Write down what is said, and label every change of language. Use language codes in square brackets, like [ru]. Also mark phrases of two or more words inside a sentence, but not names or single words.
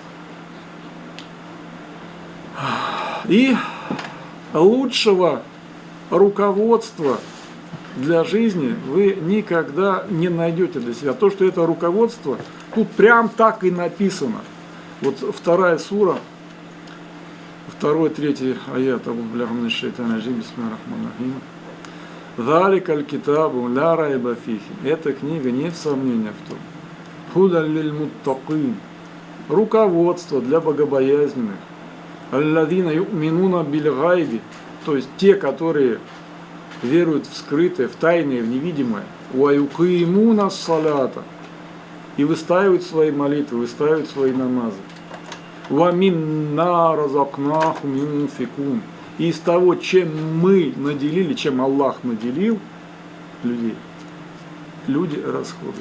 [ru] И лучшего руководства для жизни вы никогда не найдете для себя. То, что это руководство, тут прям так и написано. Вот 2 сура, 2-3 аят. [ar] ذلك الكتاب لا ريب فيه. [ru] Эта книга, нет сомнения в том. [ar] هدى للمتقين. [ru] Руководство для богобоязненных. [ar] الذين يؤمنون بالغيب. [ru] То есть те, которые веруют в скрытое, в тайное, в невидимое. [ar] ويقيمون الصلاة. [ru] И выстаивают свои молитвы, выстаивают свои намазы. [ar] ومما رزقناهم ينفقون. [ru] И из того, чем мы наделили, чем Аллах наделил людей, люди расходуют.